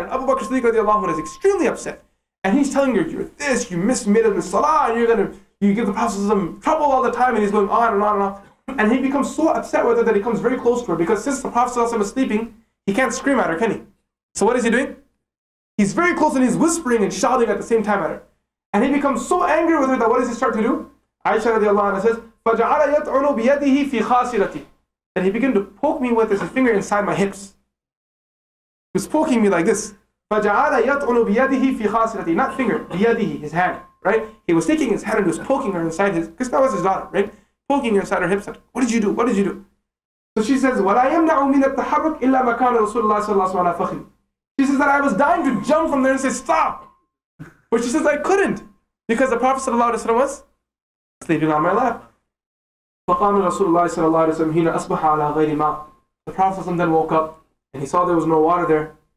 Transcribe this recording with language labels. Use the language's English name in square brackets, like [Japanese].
[English] And Abu Bakr Siddiq radiallahu anhu is extremely upset. And he's telling her, you're this, you made it in the salah, and you give the Prophet trouble all the time, and he's going on and on and on. And he becomes so upset with her that he comes very close to her, because since the Prophet is sleeping, he can't scream at her, can he? So what is he doing? He's very close and he's whispering and shouting at the same time at her. And he becomes so angry with her that what does he start to do? Aisha radiallahu anha says, [Arabic] فَجَعَلَ يَطْعُنُ بِيَدِهِ فِي خَاسِرَتِي. [English] And he began to poke me with his finger inside my hips. He was poking me like this. [Arabic] فَجَعَلَ يَطْعُنُ بِيَدِهِ فِي خَاسِرَتِي. [English] Not finger, بِيَدِهِ, his hand, right? He was taking his hand and he was poking her inside his, because that was his daughter, right? Poking her inside her hips. Like, what did you do? What did you do? So she says, [Arabic] وَلَا يَمْنَعُ مِنَ التَّحَرُّكِ إِلَّا مَكَانَ رَسُولُ اللَّهِ صَلَّى اللَّهُ عَلَىٰ فَخِذٍ. [English] She says that I was dying to jump from there and say, stop. But she says, I couldn't. Because the Prophet ﷺ was sleeping on my lap. [Arabic] فَقَامَ رَسُولُ اللَّهِ صَلَّى اللَّهُ عَلَيْهِ وَسَلَّمَ حِينَ أَصْبَحَ عَلَىٰ غَيْرِ مَاءٍ. [English] The Prophet ﷺ then woke up and he saw there was no water there.